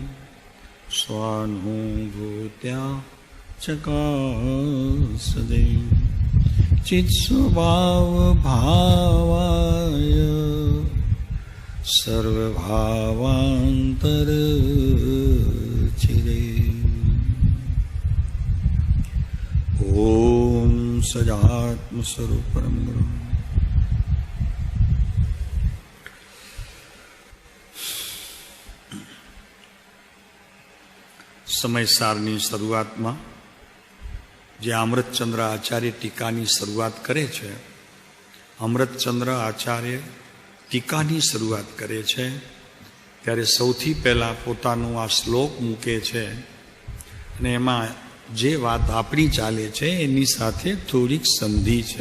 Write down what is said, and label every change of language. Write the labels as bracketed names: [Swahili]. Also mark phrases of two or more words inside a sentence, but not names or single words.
[Sanskrit] स्वानुभूत्या चकासदे चित्स्वभाव भावाय सर्वभावान्तरचिरे ओम सजात्म स्वरूप परम गुरु સમયસારની [Gujarati] શરૂઆતમાં જે અમૃતચંદ્ર આચાર્ય ટીકાની શરૂઆત કરે છે, અમૃતચંદ્ર આચાર્ય ટીકાની શરૂઆત કરે છે ત્યારે સૌથી પહેલાં પોતાનું આ શ્લોક મૂકે છે અને એમાં જે વાત આપણી ચાલે છે એની સાથે થોડીક સંધિ છે.